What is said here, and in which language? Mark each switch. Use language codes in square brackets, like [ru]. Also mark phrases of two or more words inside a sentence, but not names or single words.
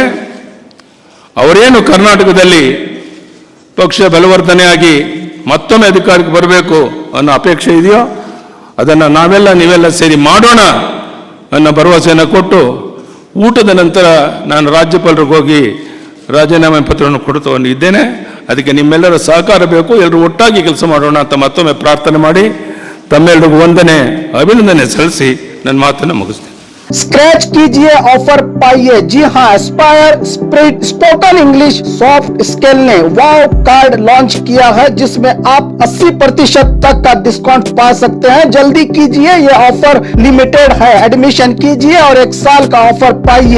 [kn] ಅವರೇನು ಕರ್ನಾಟಕದಲ್ಲಿ ಪಕ್ಷ ಬಲವರ್ಧನೆಯಾಗಿ ಮತ್ತೊಮ್ಮೆ ಅಧಿಕಾರಕ್ಕೆ ಬರಬೇಕು ಅನ್ನೋ ಅಪೇಕ್ಷೆ ಇದೆಯೋ ಅದನ್ನು ನೀವೆಲ್ಲ ಸೇರಿ ಮಾಡೋಣ ಅನ್ನೋ ಭರವಸೆಯನ್ನು ಕೊಟ್ಟು ಊಟದ ನಂತರ ನಾನು ರಾಜ್ಯಪಾಲರಿಗೆ ಹೋಗಿ ರಾಜೀನಾಮೆ ಪತ್ರವನ್ನು ಕೊಡ್ತಾ ಇದ್ದೇನೆ. ಅದಕ್ಕೆ ನಿಮ್ಮೆಲ್ಲರ ಸಹಕಾರ ಬೇಕು. ಎಲ್ಲರೂ ಒಟ್ಟಾಗಿ ಕೆಲಸ ಮಾಡೋಣ ಅಂತ ಮತ್ತೊಮ್ಮೆ ಪ್ರಾರ್ಥನೆ ಮಾಡಿ ತಮ್ಮೆಲ್ಲರಿಗೂ ಅಭಿನಂದನೆ ಸಲ್ಲಿಸಿ ನನ್ನ ಮಾತನ್ನು ಮುಗಿಸ್ತೇನೆ. [hi] स्क्रैच कीजिए, ऑफर पाइए। जी हाँ, एस्पायर स्पोकन इंग्लिश सॉफ्ट स्किल ने [en] wow card [hi] लॉन्च किया है जिसमें आप 80% तक का डिस्काउंट पा सकते हैं। जल्दी कीजिए, ये ऑफर लिमिटेड है। एडमिशन कीजिए और 1 साल का ऑफर पाइए।